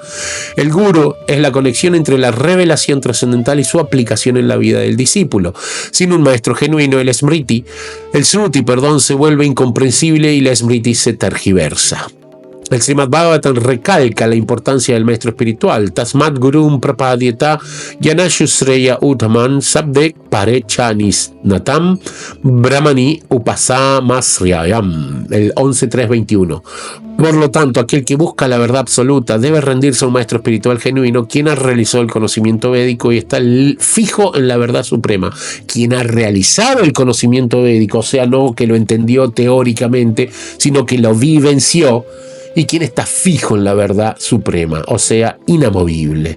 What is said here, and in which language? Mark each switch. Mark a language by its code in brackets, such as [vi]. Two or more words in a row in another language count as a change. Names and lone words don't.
[es] El Guru es la conexión entre la revelación trascendental y su aplicación en la vida del discípulo. Sin un maestro genuino, el Shruti, se vuelve incomprensible y la Smriti se tergiversa. El Srimad Bhagavatam recalca la importancia del maestro espiritual. [sa] तस्माद्गुरुं प्रपद्येत जिज्ञासुः श्रेय उत्तमम् शाब्दे परे च निष्णातं ब्रह्मण्युपशमाश्रयम्. [es] El 11.3.21. Por lo tanto, aquel que busca la verdad absoluta debe rendirse a un maestro espiritual genuino, quien ha realizado el conocimiento védico y está fijo en la verdad suprema. Quien ha realizado el conocimiento védico, o sea, no que lo entendió teóricamente, sino que lo vivenció, y quien está fijo en la verdad suprema, o sea, inamovible.